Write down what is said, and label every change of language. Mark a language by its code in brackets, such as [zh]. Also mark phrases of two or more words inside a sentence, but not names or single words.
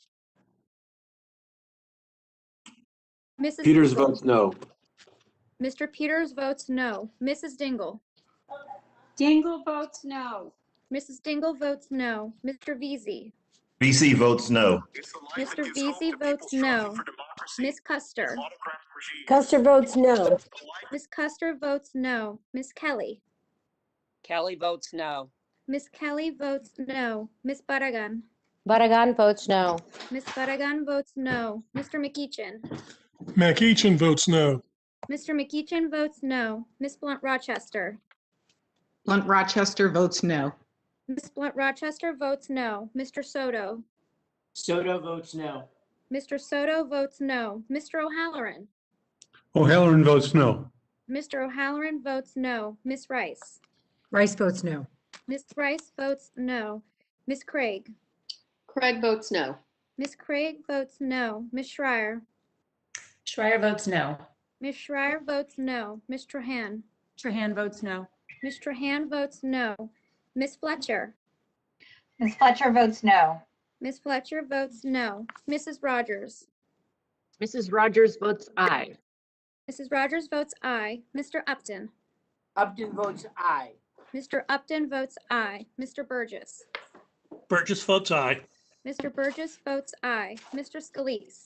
[en] Mrs. Peters Dingle. votes no. Mr. Peters votes no. Mrs. Dingle. Dingle votes no. Mrs. Dingle votes no. Mr. Veazey. BC votes no. Mr. Veazey votes no. Ms. Custer. Custer votes no. Ms. Custer votes no. Ms. Kelly. Kelly votes no. Ms. Kelly votes no. Ms. Barragan. Barragan votes no. Ms. Barragan votes no. Mr. McEachin. McEachin votes no. Mr. McEachin votes no. Ms. Blunt Rochester. Blunt Rochester votes no. Ms. Blunt Rochester votes no. Mr. Soto. Soto votes no. Mr. Soto votes no. Mr. O'Halloran. O'Halloran votes no. Mr. O'Halloran votes no. Ms. Rice. Rice votes no. Ms. Rice votes no. Ms. Craig. Craig votes no. Ms. Craig votes no. Ms. Schreier. Schreier votes no. Ms. Schreier votes no. Ms. Trahan. Trahan votes no. Ms. Trahan votes no. Ms. Fletcher. Ms. Fletcher votes no. Ms. Fletcher votes no. Mrs. Rogers. Mrs. Rogers votes aye. Mrs. Rogers votes aye. Mr. Upton. Upton votes aye. Mr. Upton votes aye. Mr. Burgess. Burgess votes aye. Mr. Burgess votes aye. Mr. Scalise.